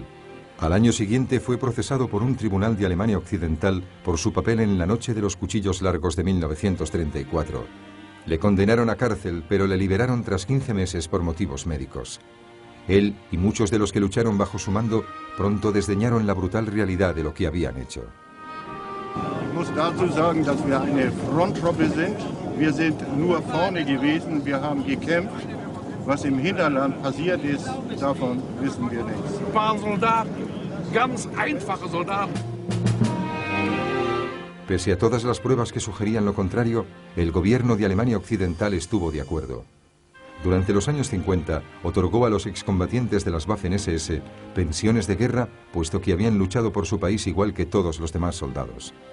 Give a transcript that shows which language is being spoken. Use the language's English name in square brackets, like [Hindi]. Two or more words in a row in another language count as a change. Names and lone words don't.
[Spanish] Al año siguiente fue procesado por un tribunal de Alemania Occidental por su papel en la Noche de los Cuchillos Largos de 1934. Le condenaron a cárcel, pero le liberaron tras 15 meses por motivos médicos. Él y muchos de los que lucharon bajo su mando pronto desdeñaron la brutal realidad de lo que habían hecho. [German] Ich muss dazu sagen, dass wir eine Fronttruppe sind. Wir sind nur vorne gewesen, wir haben gekämpft. Was im Hinterland passiert ist, davon wissen wir nichts. Waren Soldaten, ganz einfache Soldaten. [Spanish] Pese a todas las pruebas que sugerían lo contrario, el gobierno de Alemania Occidental estuvo de acuerdo. Durante los años 50, otorgó a los excombatientes de las Waffen-SS pensiones de guerra, puesto que habían luchado por su país igual que todos los demás soldados.